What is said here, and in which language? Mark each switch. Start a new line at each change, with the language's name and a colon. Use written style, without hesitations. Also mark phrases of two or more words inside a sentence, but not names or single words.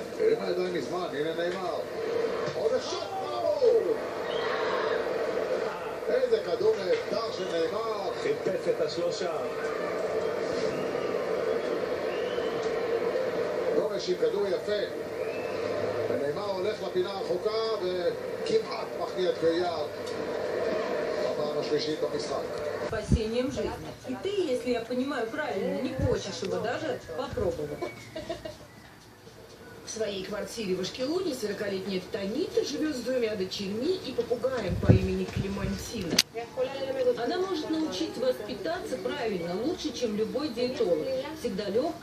Hebrew: הרים הידיים מזמן, הנה נאמר. עוד אחד, איזה כדור נהדר של נאמר. חיפש את השלושה. גומש עם כדור יפה. ונאמר הולך לפינה הרחוקה וכמעט מכניע את קריאר. בפעם השלישית במשחק.
Russian: Спасением жизни. И ты, если я понимаю правильно, не хочешь его даже попробовать. В своей квартире в Ашкелоне 40-летняя Танита живет с 2 дочерьми и попугаем по имени Клемантина. Она может научить вас питаться правильно, лучше, чем любой диетолог.